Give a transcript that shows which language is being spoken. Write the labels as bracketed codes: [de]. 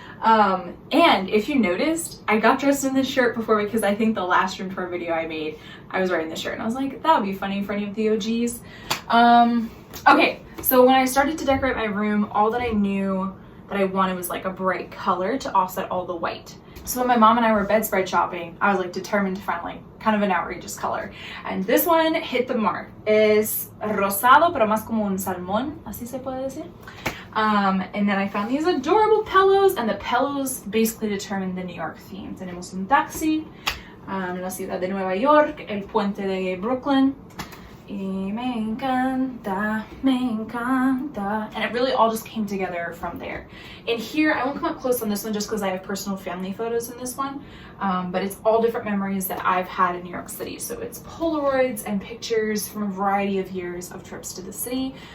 [en] And if you noticed, I got dressed in this shirt before because I think the last room tour video I made, I was wearing this shirt, and I was like, that would be funny for any of the OGs. Okay, so when I started to decorate my room, all that I knew that I wanted was like a bright color to offset all the white. So when my mom and I were bedspread shopping, I was like determined to find like kind of an outrageous color. And this one hit the mark. [es] Es rosado, pero más como un salmón, así se puede decir. [en] And then I found these adorable pillows, and the pillows basically determined the New York theme. [es] Tenemos un taxi, la ciudad de Nueva York, el puente de Brooklyn. Y me encanta, me encanta. [en] And it really all just came together from there. And here, I won't come up close on this one just because I have personal family photos in this one. But it's all different memories that I've had in New York City. So it's Polaroids and pictures from a variety of years of trips to the city.